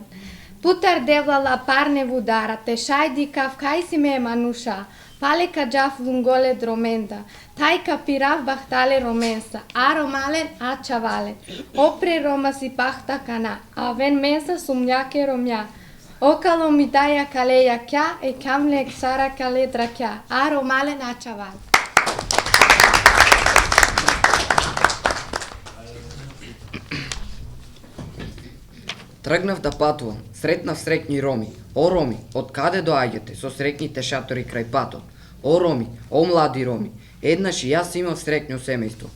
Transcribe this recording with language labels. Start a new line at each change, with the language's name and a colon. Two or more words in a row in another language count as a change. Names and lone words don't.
Romany: Путар девлала парне вудара, те шајди кав кај си ме мануша, палека джаф лунголе дромента, тајка пирав бахтале роменса, аро мален ачавален, опре рома си пахта кана, авен менса сумјаке ромја, Окало митаја калеја кја е камле ксара кале дракја. Аро мален ачавал.
Macedonian: Тргнав да патувам, сретнав среќни роми. О роми, од каде доаѓате со среќните шатори крај патот? О роми, о млади роми, еднаш и јас имав среќно семејство.